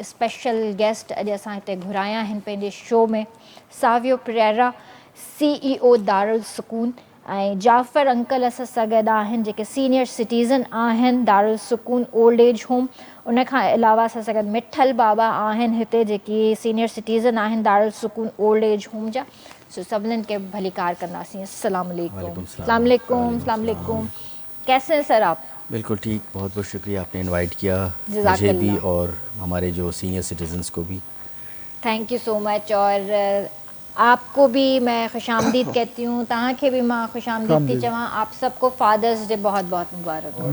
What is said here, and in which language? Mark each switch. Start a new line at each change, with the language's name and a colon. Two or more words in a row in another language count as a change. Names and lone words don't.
English: special guest
Sindhi: अॼु असां हिते घुराया आहिनि पंहिंजे शो में, सावियो परेरा, CEO दारुल सुकून, ऐं जाफ़र अंकल असां सां गॾु आहिनि जेके
English: senior citizen
Sindhi: आहिनि दारुल सुकून
English: old age home.
Sindhi: उन खां अलावा असां सां गॾु मिठल बाबा आहिनि हिते जेकी
English: senior citizen
Sindhi: आहिनि दारुल सुकून
English: old age home
Sindhi: जा। सो सभिनीनि खे भली कार कंदासीं।
Arabic: السلام عليكم۔ السلام عليكم۔ السلام عليكم.
Hindi: कैसे हैं सर आप? बिल्कुल ठीक, बहुत बहुत शुक्रिया आपने इनवाइट किया मुझे
Arabic: जज़ाकल्लाह।
Hindi: भी और हमारे जो
English: senior citizens
Hindi: को भी।
English: Thank you so much.
Hindi: और आपको भी मैं खुशामदीद कहती हूँ,
Sindhi: तहाँ के भी माँ खुशामदीद थी चवां।
Hindi: आप सबको
English: Father's Day
Hindi: बहुत बहुत मुबारक हो।